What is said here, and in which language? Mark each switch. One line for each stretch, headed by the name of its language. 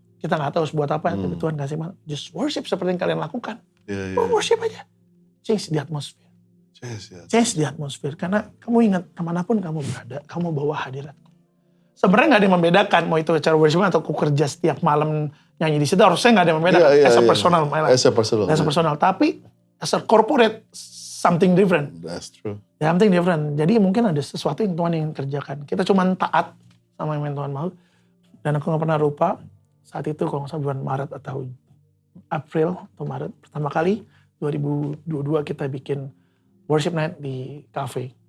Indonesian: Kita nggak tahu harus buat apa, tapi Tuhan kasih
English: just worship
Indonesian: seperti yang kalian lakukan. Worship aja.
English: Change the atmosphere. Change the atmosphere.
Indonesian: Karena kamu ingat, kemanapun kamu berada, kamu bawa hadiratku. Sebenarnya nggak ada yang membedakan, mau itu acara worship atau aku kerja setiap malam nyanyi di situ, harusnya nggak ada yang membedakan.
English: As a personal, as a personal.
Indonesian: Tapi
English: as a corporate, something different. That's true. Something different.
Indonesian: Jadi mungkin ada sesuatu yang Tuhan ingin kerjakan. Kita cuma taat sama yang Tuhan mau. Dan aku gak pernah lupa, saat itu kalau nggak salah bulan Maret atau April atau Maret, pertama kali 2022 kita bikin worship night di cafe.